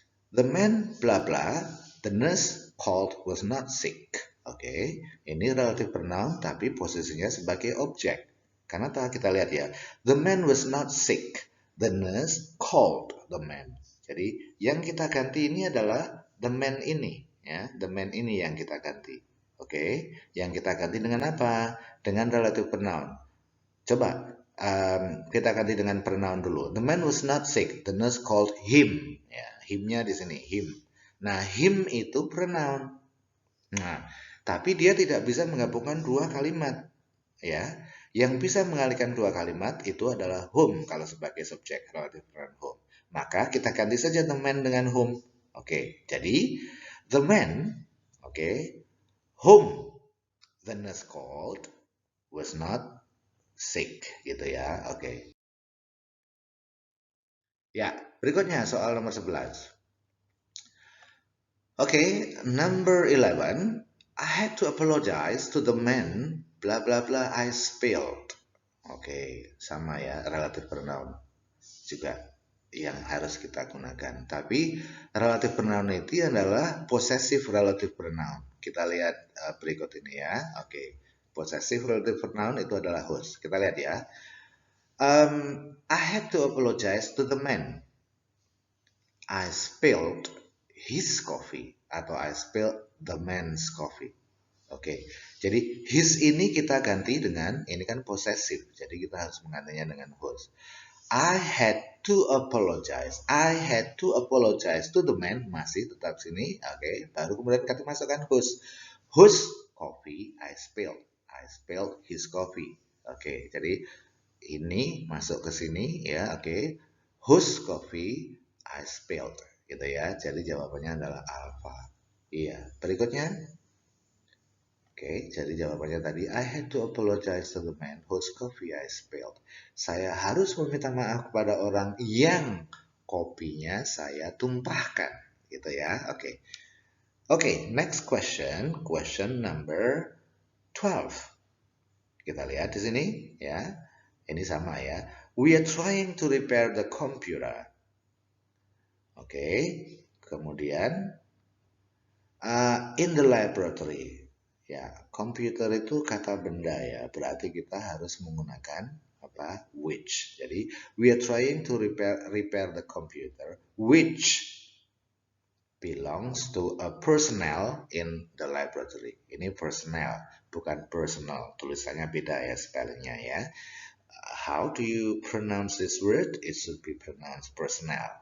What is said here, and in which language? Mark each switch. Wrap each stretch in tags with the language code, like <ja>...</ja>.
<en>The man blah blah, the nurse called was not sick.</en> <id>Oke, ini relative pronoun tapi posisinya sebagai objek. Karena kita lihat ya,</id> <en>the man was not sick, the nurse called the man.</en> <id>Jadi yang kita ganti ini adalah the man ini, ya, the man ini yang kita ganti. Oke, yang kita ganti dengan apa? Dengan relative pronoun. Coba kita ganti dengan pronoun dulu.</id> <en>The man was not sick. The nurse called him.</en> <id>Ya, him-nya di sini,</id> <en>him.</en> <id>Nah, him itu pronoun. Nah, tapi dia tidak bisa menggabungkan dua kalimat. Ya, yang bisa mengalihkan dua kalimat itu adalah whom kalau sebagai subjek relative pronoun whom. Maka kita ganti saja the man dengan whom. Oke, jadi</id> <en>the man, whom the nurse called was not sick</en> <id>gitu ya.</id> <en>Oke.</en> <id>Ya, berikutnya soal nomor 11.</id> <en>Oke, number 11. I had to apologize to the man blah blah blah I spilled.</en> <id>Oke, sama ya, relative pronoun juga yang harus kita gunakan. Tapi relative pronoun itu adalah possessive relative pronoun. Kita lihat berikut ini ya. Oke. Possessive relative pronoun itu adalah whose. Kita lihat ya.</id> <en>I had to apologize to the man. I spilled his coffee atau I spilled the man's coffee.</en> <id>Oke, jadi his ini kita ganti dengan, ini kan possessive, jadi kita harus menggantinya dengan whose.</id> <en>I had to apologize. I had to apologize to the man,</en> <id>masih tetap sini. Oke, baru kemudian kita masukkan whose.</id> <en>Whose coffee I spilled. I spilled his coffee.</en> <id>Oke, jadi ini masuk ke sini ya, oke.</id> <en>Whose coffee I spilled,</en> <id>gitu ya. Jadi jawabannya adalah alpha. Iya, berikutnya. Oke, jadi jawabannya tadi</id> <en>I had to apologize to the man whose coffee I spilled.</en> <id>Saya harus meminta maaf kepada orang yang kopinya saya tumpahkan, gitu ya. Oke.</id> <en>Oke, next question, question number 12.</en> <id>Kita lihat di sini ya. Ini sama ya.</id> <en>We are trying to repair the computer. Oke.</en> <id>Kemudian</id> <en>in the laboratory.</en> <id>Ya, computer itu kata benda ya. Berarti kita harus menggunakan apa?</id> <en>Which.</en> <id>Jadi</id> <en>we are trying to repair the computer which belongs to a personnel in the laboratory.</en> <id>Ini personnel, bukan personal. Tulisannya beda ya spellingnya ya.</id> <en>How do you pronounce this word? It should be pronounced personnel.</en>